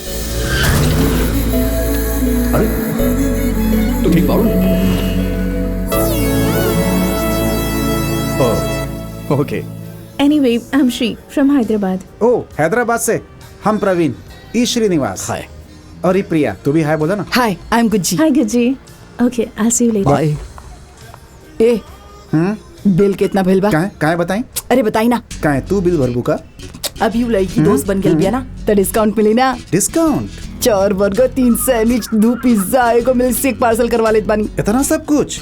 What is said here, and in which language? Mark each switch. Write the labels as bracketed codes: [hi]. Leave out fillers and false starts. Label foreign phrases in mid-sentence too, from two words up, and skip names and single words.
[bho] अरे तू ठीक बाड़ू? ओके। [en] Anyway, I'm Shri from Hyderabad. [bho] ओ हैदराबाद से हम प्रवीण, ई श्रीनिवास। हाय। और ई प्रिया। तू भी हाय बोला ना। [en] Hi, I am Gujji. Hi, Guji. Okay, I'll see you later. [bho] बाय। ए बिल कितना भेल बा? काहे बताई? अरे बताई ना। काहे तू बिल भरबू का? अभी लड़की दोस्त बन गई बिया ना तो डिस्काउंट मिली ना। डिस्काउंट? 4 बर्गर 3 सैंडविच 2 पिज्जा एगो [en] milk shake [bho] पार्सल करवा लेत बानी। इतना सब कुछ